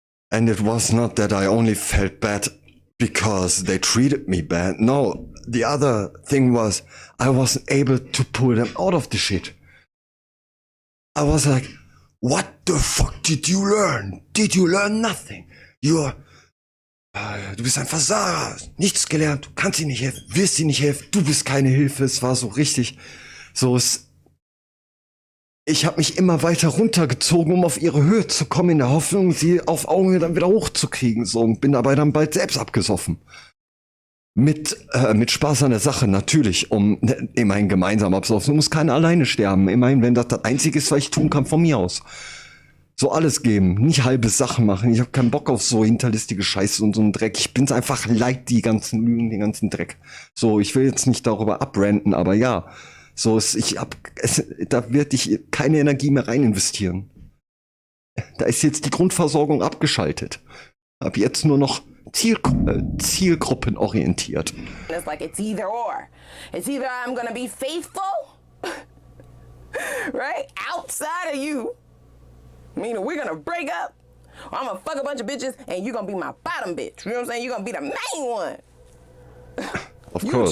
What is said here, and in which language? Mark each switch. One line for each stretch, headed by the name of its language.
English: And it was not that I only felt bad because they treated me bad. No, the other thing was I wasn't able to pull them out of the shit. I was like, what the fuck did you learn? Did you learn nothing?
German: Du bist ein Versager, nichts gelernt, du kannst ihnen nicht helfen, willst ihnen nicht helfen, du bist keine Hilfe. Es war so richtig, So ist, ich habe mich immer weiter runtergezogen, um auf ihre Höhe zu kommen, in der Hoffnung, sie auf Augenhöhe dann wieder hochzukriegen. So, und bin dabei dann bald selbst abgesoffen. Mit Spaß an der Sache, natürlich, um immerhin gemeinsam absaufen. Du musst keiner alleine sterben. Immerhin, wenn das Einzige ist, was ich tun kann von mir aus. So alles geben, nicht halbe Sachen machen. Ich habe keinen Bock auf so hinterlistige Scheiße und so einen Dreck. Ich bin's einfach leid, die ganzen Lügen, den ganzen Dreck. So, ich will jetzt nicht darüber abranten, aber ja. So, da werde ich keine Energie mehr rein investieren. Da ist jetzt die Grundversorgung abgeschaltet. Ab jetzt nur noch zielgruppenorientiert.
English: It's like it's either or. It's either I'm gonna be faithful, right, outside of you, meaning we're gonna break up, or I'm gonna fuck a bunch of bitches and you're gonna be my bottom bitch. You know what I'm saying? You're gonna be the main one. Of you course.